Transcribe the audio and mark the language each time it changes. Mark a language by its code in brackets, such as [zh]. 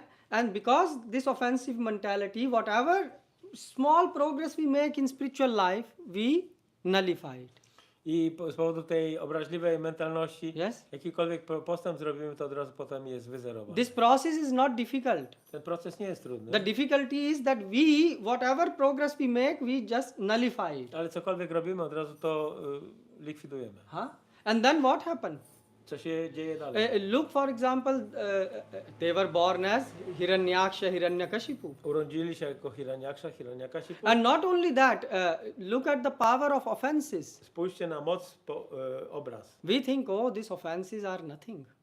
[en] And because this offensive mentality, whatever small progress we make in spiritual life, we nullify it. [pl] I z powodu tej obraźliwej mentalności, [en] Yes. [pl] jakikolwiek postęp zrobimy, to od razu potem jest wyzerowany. [en] This process is not difficult. [pl] Ten proces nie jest trudny. [en] The difficulty is that whatever progress we make, we just nullify it. [pl] Ale cokolwiek robimy, od razu to likwidujemy. [en] Huh? And then what happened? [pl] Co się dzieje dalej? [en] Look, for example, they were born as Hiranyaksha, Hiranyakashipu. [pl] Urodzili się jako Hiranyaksha, Hiranyakashipu. [en] And not only that, look at the power of offenses. [pl] Spójrzcie na moc obraz. [en] We think, oh, these offenses are nothing.